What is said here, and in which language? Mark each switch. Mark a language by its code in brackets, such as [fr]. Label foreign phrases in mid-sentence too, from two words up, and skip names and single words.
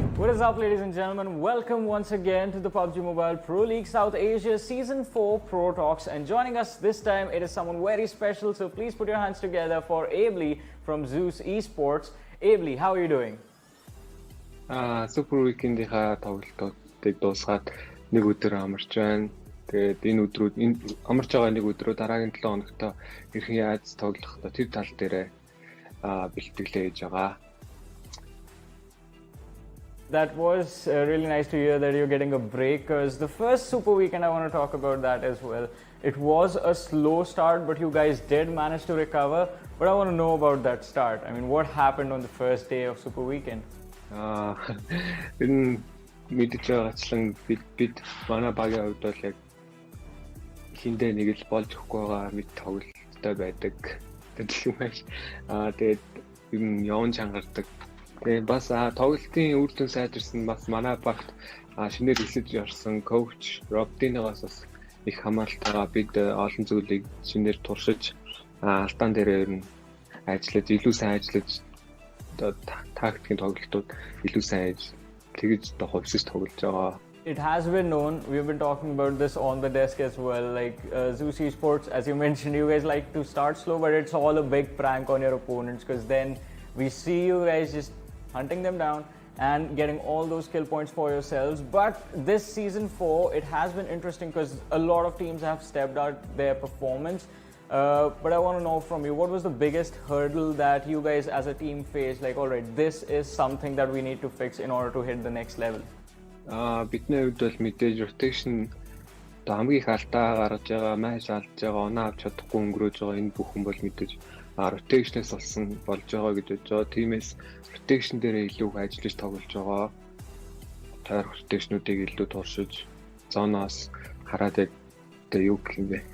[en] is up, ladies and gentlemen? Welcome once again to the PUBG Mobile Pro League South Asia Season 4 Pro Talks. And joining us this time, it is someone very special. So please put your hands together for BABLU from ZEUS Esports. BABLU, how are you doing? [mn] Superweekend-ийнхаа тоглолтуудыг дуусгаад нэг өдөр амарч байна. Тэгээд энэ өдрүүд амарч байгаа нэг өдрөө дараагийн 7 хоногт хэрхэн яаж тоглох вэ? Тэр тал дээр бэлтгэлээ хийж байгаа. [en] That was really nice to hear that you're getting a break, because the first Super Weekend, I want to talk about that as well. It was a slow start, but you guys did manage to recover. But I want to know about that start. I mean, what happened on the first day of Super Weekend? [mn] Энэ мэдээж байгаачлан бид манай багийн хувьд бол яг хиндэ нэг л болж өгөхгүй байгаа мэд тоглолттой байдаг. Тэгэх юм байж. Тэгээд юм явж чангардаг. Тэгээ бас тоглолтын үр дүн сайжирсан бас манай багт шинээр эсэж орсон коуч Робдинаас бас их хамаалтайгаа бид олон зүйлийг шинээр туршиж алдаан дээр ер нь ажиллаж илүү сайн ажиллаж тактикийн тоглолтууд илүү сайн тэгж хувьсаж тоглож байгаа. [en] It has been known, we've been talking about this on the desk as well, like ZEUS Esports, as you mentioned, you guys like to start slow, but it's all a big prank on your opponents, because then we see you guys just hunting them down and getting all those kill points for yourselves. But this season 4, it has been interesting because a lot of teams have stepped out their performance. But I want to know from you, what was the biggest hurdle that you guys as a team faced? Like, all right, this is something that we need to fix in order to hit the next level. [mn] Бидний хувьд бол мэдээж rotation хамгийн их алдаа гаргаж байгаа, маш алдж байгаа, оноо авч чадахгүй өнгөрөөж байгаа энэ бүхэн бол мэдээж rotation-ээс болсон болж байгаа гэж бодож байгаа. Тиймээс rotation дээр илүү ажиллаж тоглож байгаа. Тэр rotation-уудыг илүү туршиж, зоноос хараад яг юу гэх юм бэ?